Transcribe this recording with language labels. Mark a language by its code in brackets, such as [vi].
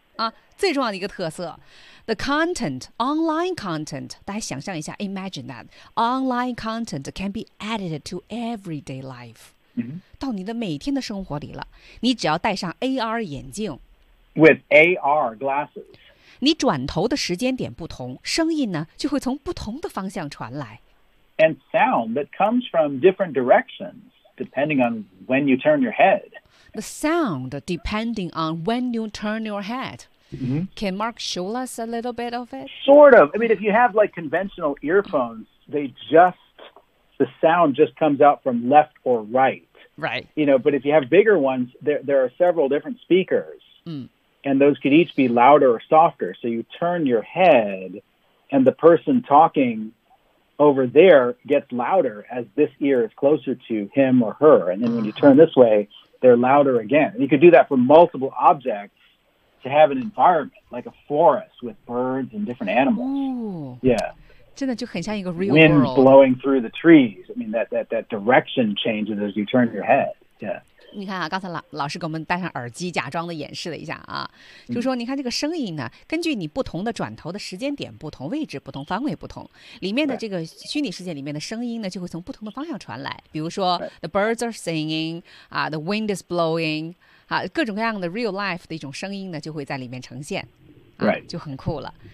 [zh] 啊，最重要的一个特色。 [en] The content, online content, [zh] 大家想象一下 [en] ,imagine that, online content can be added to everyday life,、 mm-hmm. [zh] 到你的每天的生活里了。你只要戴上 AR 眼镜 [en] ,with AR glasses, [zh] 你转头的时间点不同，声音呢就会从不同的方向传来。 [en] And sound that comes from different directions, depending on when you turn your head. The sound depending on when you turn your head. Mm-hmm. Can Mark show us a little bit of it? Sort of. I mean, if you have like conventional earphones, the sound just comes out from left or right. Right. You know, but if you have bigger ones, there are several different speakers,、 mm. and those could each be louder or softer. So you turn your head, and the person talking over there gets louder as this ear is closer to him or her. And then、uh-huh. when you turn this way, they're louder again. And you could do that for multiple objects. To have an environment like a forest with birds and different animals. Ooh, yeah. [zh] 真的就很像一个 real [en] world. Wind blowing through the trees. I mean, that direction changes as you turn your head. Yeah. [zh] 你看啊，刚才老师给我们戴上耳机，假装的演示了一下啊，就说你看这个声音呢，根据你不同的转头的时间点不同，位置不同，方位不同，里面的这个虚拟世界里面的声音呢，就会从不同的方向传来。比如说 ， [en] the birds are singing， [zh] 啊 ， [en] the wind is blowing， [zh] 啊，各种各样的 [en] real life [zh] 的一种声音呢，就会在里面呈现，啊、就很酷了。